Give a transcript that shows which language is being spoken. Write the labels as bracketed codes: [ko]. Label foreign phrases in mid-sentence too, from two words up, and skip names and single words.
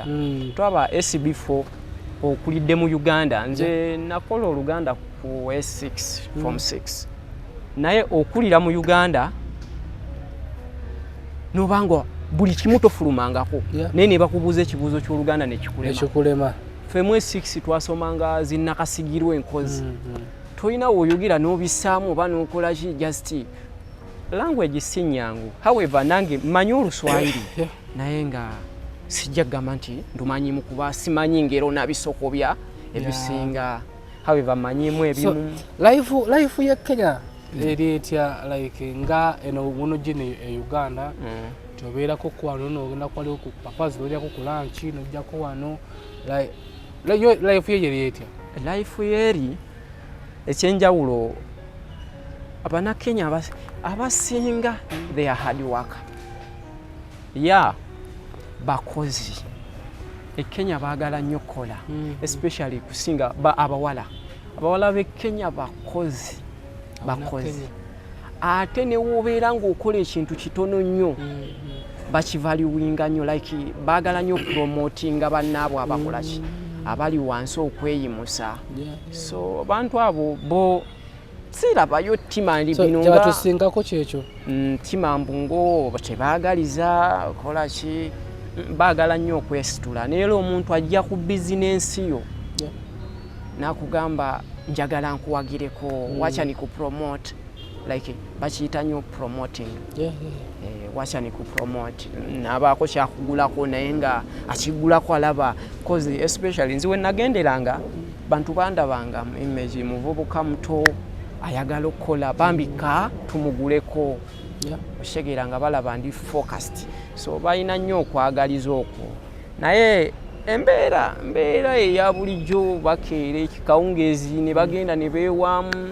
[lg] Twaba SB4 okulidde mu Uganda nze nakola Oluganda ku S6 form 6 naye okulira mu Uganda nobanga buli kimu tofulumangako naye ne bakubuuza ekibuuzo ky'Oluganda nekikulema. Ffe mu S6 twasomanga zinnakasigirwa enkozi. Toyina woyogera n'obissaamu oba n'okola ki [en] just language [lg] si nyangu. However nange mmanyi Oluswayiri naye nga sijja kugamba nti ndumanyimu kuba simanyi ngero nabisokobya ebisinga. However mmanyimu ebimu. Life ya Kenya eri etya like nga eno muno gino e Uganda tobeerako kwano n'ogenda kwaliwo ku papazi n'olyako ku lunch n'ojjako wano life ye eri etya? [en] Life yeri ekyenjawulo Abannakenya abasinga they are hard worker. [lg] Bakozi. Kenya baagala nnyo kola especially kusinga abawala. Abawala b'e Kenya bakozi. Ate ne wobeera ng'okola ekintu kitono nnyo bakivaluwinga nnyo like baagala nnyo promotinga bannaabwe abakola ki abali wansi okweyimusa. So abantu abo bo sirabayo timandi bino nga tusingako kyekyo timambungo tebaagaliza kola ki baagala nnyo okwesitula. Neero omuntu ajja ku bizinensi yo nakugamba njagala nkuwagireko [sw] wacha ni kupromote [lg] like bakiyita nnyo promoting. [sw] Wacha ni kupromote [lg] nabaako kyakugulako naye nga akigulako alaba cause especially nziwe nagenderanga bantu bandabanga image muvubuka muto ayagala okukola bambika tumuguleko. Oshegeranga balaba ndi focused so balina nnyo okwagaliza okwo naye embeera eya bulijjo bakeera ekikawungeezi ne bagenda ne beewamu.